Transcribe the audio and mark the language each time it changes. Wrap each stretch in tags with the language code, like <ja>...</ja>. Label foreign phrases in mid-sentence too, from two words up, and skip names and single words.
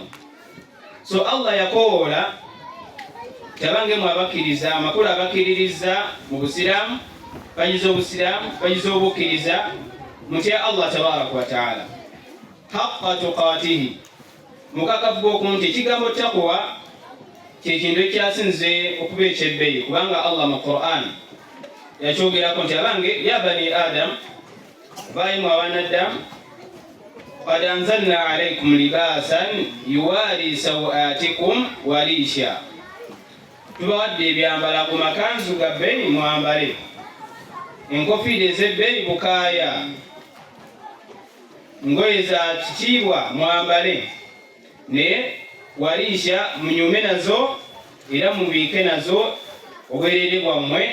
<lg>So Allah yakoola tabange mu abakkiriza, amakulu abakkiririza mu busiraamu bagize obusiraamu bagize obukkiriza mutya</lg> <ar>الله تبارك وتعالى حق تقاته,</ar> <lg>mukakafu gwoku nti ekigambo taqwa kyekintu ekyasinze okuba ekyebbeeyi, kubanga Allah mu Qur'an yakyogerako nti abange</lg> <ar>يا بني آدم,</ar> <lg>baayimu abanaddamu</lg> <ar>قد أنزلنا عليكم لباسا يواري سوآتكم وريشا.</ar> <lg>Tubawadde ebyambala ku makanzu ga bbeeyi mwambale, enkofiira ez'ebbeeyi bukaaya, ngoye za kitiibwa mwambale, ne warisha munyume nazo era mubiike nazo obwereere bwammwe.</lg>